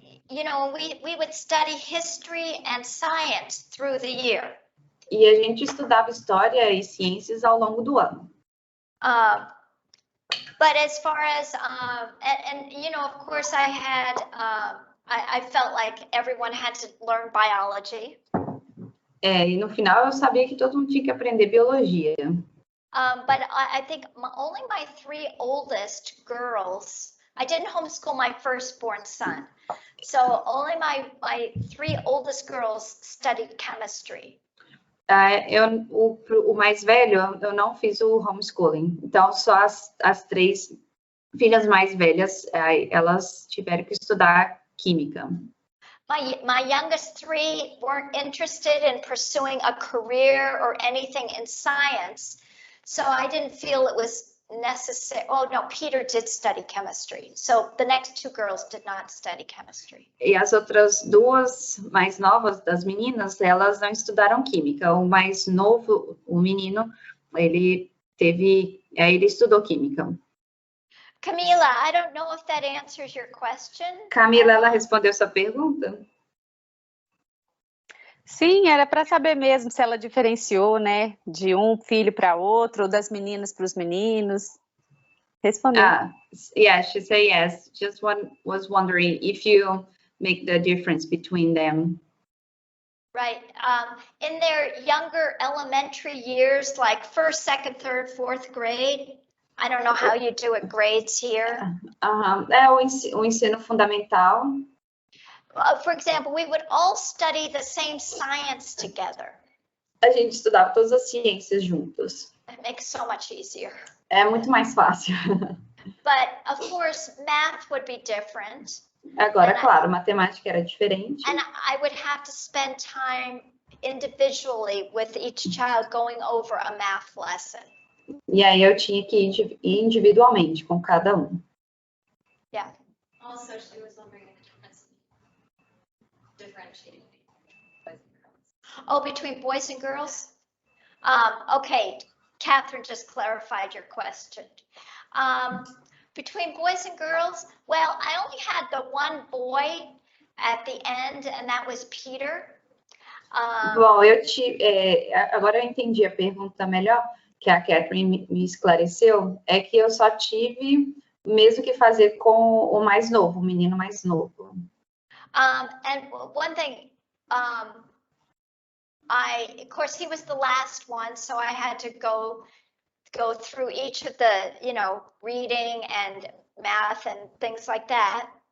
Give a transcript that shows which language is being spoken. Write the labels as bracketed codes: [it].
[en] You know, we would study history and science through the year. [pt] E a gente estudava história e ciências ao longo do ano. [en] But as far as and you know, of course, I had I felt like everyone had to learn biology. [pt] E no final eu sabia que todo mundo tinha que aprender biologia. [en] But I think only my 3 oldest girls. I didn't homeschool my firstborn son, so only my 3 oldest girls studied chemistry. [pt] O mais velho, eu não fiz o homeschooling. Então, só as 3 filhas mais velhas, elas tiveram que estudar química. [en] My youngest 3 weren't interested in pursuing a career or anything in science, so I didn't feel it was necessary. Oh no, Peter did study chemistry, so the next 2 girls did not study chemistry. [pt] E as outras 2 mais novas das meninas, elas não estudaram química. O mais novo, o menino, ele estudou química. [en] Camila, I don't know if that answers your question. [pt] Camila, ela respondeu sua pergunta? Sim, era para saber mesmo se ela diferenciou, né, de um filho para outro, ou das meninas para os meninos. Respondeu. [en] Yeah, she said yes. Just was wondering if you make the difference between them. Right. In their younger elementary years, like 1st, 2nd, 3rd, 4th grade. I don't know how you do it, grades here. [pt] É o ensino fundamental. [en] For example, we would all study the same science together. [pt] A gente estudava todas as ciências juntos. [en] It makes so much easier. [pt] É muito mais fácil. [en] But of course, math would be different. [pt] Agora, claro, matemática era diferente. [en] And I would have to spend time individually with each child going over a math lesson. [pt] E aí eu tinha que ir individualmente com cada um. [en] Yeah. Also, she was wondering if differentiating boys and girls. Oh, between boys and girls? Okay, Catherine just clarified your question. Between boys and girls, well, I only had the one boy at the end, and that was Peter. [pt] Bom, agora eu entendi a pergunta melhor, que a Catherine me esclareceu, é que eu só tive mesmo que fazer com o mais novo, o menino mais novo. [en] And one thing, of course, he was the last one, so I had to go through each of the, reading and math and things like that.